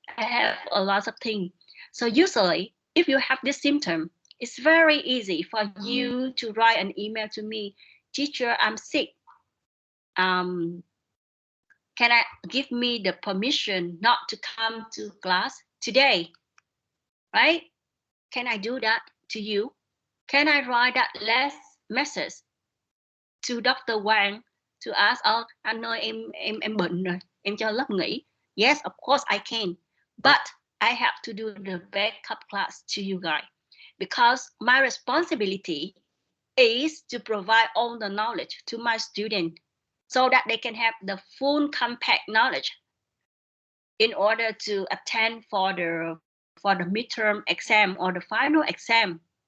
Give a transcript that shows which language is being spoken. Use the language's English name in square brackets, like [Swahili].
[English] I have a lot of things. So usually, if you have this symptom, it's very easy for you to write an email to me, teacher, I'm sick. Can I give me the permission not to come to class today? Right? Can I do that to you? Can I write that last message to Dr. [Vietnamese] Wang [English] to ask, [Vietnamese] anh ơi em bệnh rồi, em cho lớp nghỉ. [English] Yes, of course I can. But I have to do the backup class to you guys because my responsibility is to provide all the knowledge to my student so that they can have the full compact knowledge in order to attend for the midterm exam or the final exam.